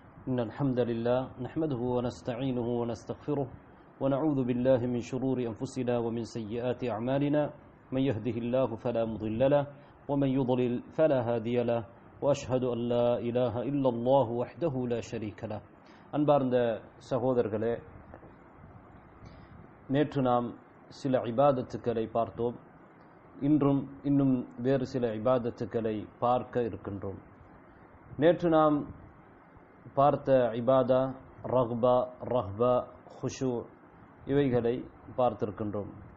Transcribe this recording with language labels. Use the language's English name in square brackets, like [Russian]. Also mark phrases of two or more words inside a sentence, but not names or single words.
[Arabic] إن الحمد لله نحمده ونستعينه ونستغفره ونعوذ بالله من شرور أنفسنا ومن سيئات أعمالنا من يهده الله فلا مضل له ومن يضلل فلا هادي له وأشهد أن لا إله إلا الله وحده لا شريك له [Tamil] அன்பார்ந்த சகோதரர்களே, நேற்று நாம் சில இபாதத்துக்களை பார்த்தோம். இன்னும் வேறு சில இபாதத்துக்களை பார்க்க இருக்கின்றோம். நேற்று நாம் பார்த்த இபாதா ரஹ்பா, ரஹ்பா, ஹுஷூ இவைகளை பார்த்திருக்கின்றோம்.